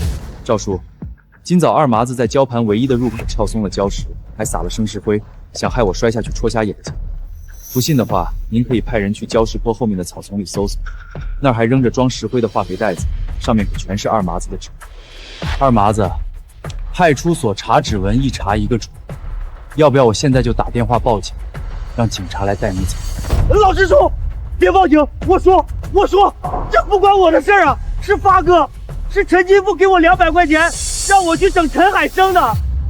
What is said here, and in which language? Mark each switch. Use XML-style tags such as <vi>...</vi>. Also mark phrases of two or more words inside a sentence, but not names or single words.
<zh>趙叔，今早二麻子在礁盤唯一的入口撬鬆了礁石，還撒了生石灰，想害我摔下去戳瞎眼睛。不信的話，您可以派人去礁石坡後面的草叢裡搜搜，那兒還扔着裝石灰的化肥袋子，上面可全是二麻子的指紋。二麻子，派出所查指紋一查一個準，要不要我現在就打電話報警，讓警察來帶你走？老實說，別報警！我說，這不關我的事啊，是發哥，是陳金富給我200塊錢，讓我去整陳海生的。</zh>